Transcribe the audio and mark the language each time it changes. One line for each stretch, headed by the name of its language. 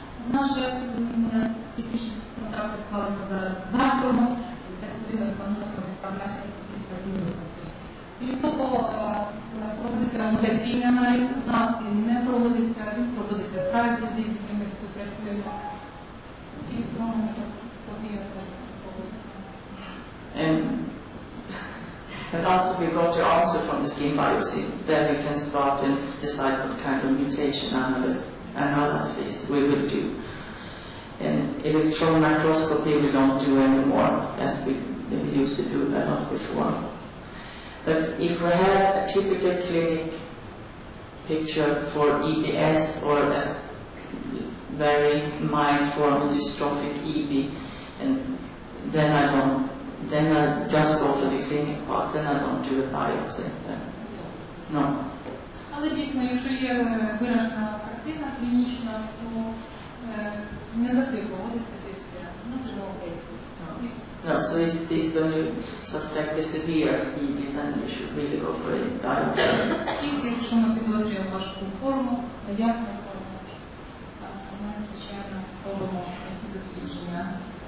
Ukrainian: У нас же пізніше контакти склалися зараз з Західом, і так людина планує відправляти після війни. Крім того, проводиться мутаційний аналіз, у нас він не проводиться, він проводиться в Фрайбурзі, з яким ми співпрацюємо. І електронна мікроскопія теж застосовується.
English: And after we got the answer from the skin biopsy, then we can start and decide what kind of mutation analysis we will do. And electron microscopy we don't do anymore, as we used to do a lot before. But if we have a typical clinic picture for EBS or a very mild form of dystrophic EB, and then I just go for the clinic part, then I don't do a biopsy. No.
Ukrainian: Але дійсно, якщо є виражена картина клінічна, то не завжди проводиться біопсія.
English: not on all cases. No, so it's this when you suspect a severe EB, then you should really go for a diagnosis.
Ukrainian: Тільки якщо ми підозрюємо важку форму, ясну форму, так, ми, звичайно, робимо ці дослідження.